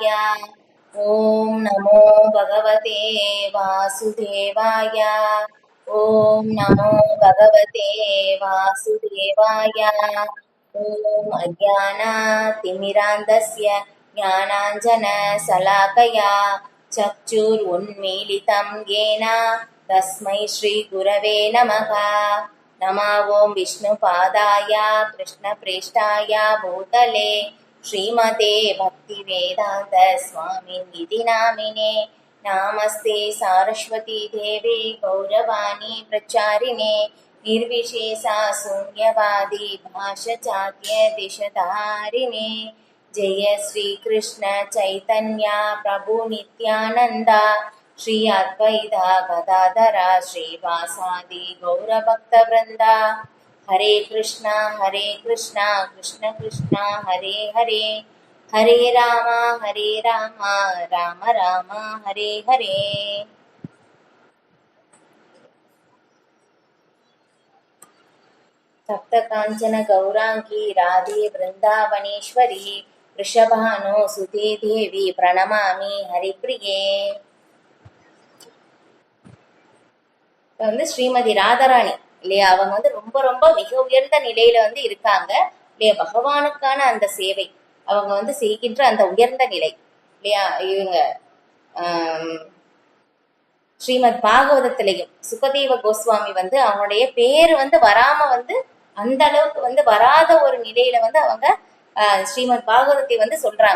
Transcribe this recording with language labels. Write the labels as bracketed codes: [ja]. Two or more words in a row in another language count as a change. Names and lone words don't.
[sa] ॐ नमो भगवते वासुदेवाय. ॐ नमो भगवते वासुदेवाय. ॐ अज्ञानतिमिरान्धस्य ज्ञानाञ्जन शलाकया चक्षुरुन्मीलितं येन तस्मै श्री गुरवे नमः. नमो ओं विष्णुपादाय कृष्णप्रेष्ठाय भूतले श्रीमते भक्तिवेदान्त स्वामिनिधि नामिने. नामस्ते सारस्वती देवी गौरवाणी प्रचारिणे निर्विशेषा शून्यवादी भाषचात्य दिशधारिणे. जय श्री कृष्ण चैतन्य प्रभु नित्यानंदा श्री अद्वैता गदाधरा श्रीवासादि गौरभक्तवृंदा. हरे कृष्णा कृष्ण कृष्ण हरे हरे, हरे राम राम राम हरे हरे. सप्त कांचन गौरांगी राधे वृंदावनेश्वरी वृषभानु सुते देवी प्रणमामि हरिप्रिये. [ta] ஸ்ரீமதி ராதாராணி இல்லையா, அவங்க ரொம்ப ரொம்ப மிக உயர்ந்த நிலையில இருக்காங்க இல்லையா. பகவானுக்கான அந்த சேவை அவங்க செய்கின்ற அந்த உயர்ந்த நிலை இல்லையா. இவங்க ஸ்ரீமத் பாகவதத்திலையும் சுகதேவ கோஸ்வாமி அவங்களுடைய பேரு வராம அந்த அளவுக்கு வராத ஒரு நிலையில அவங்க ஸ்ரீமத் பாகவதத்தை சொல்றாங்க.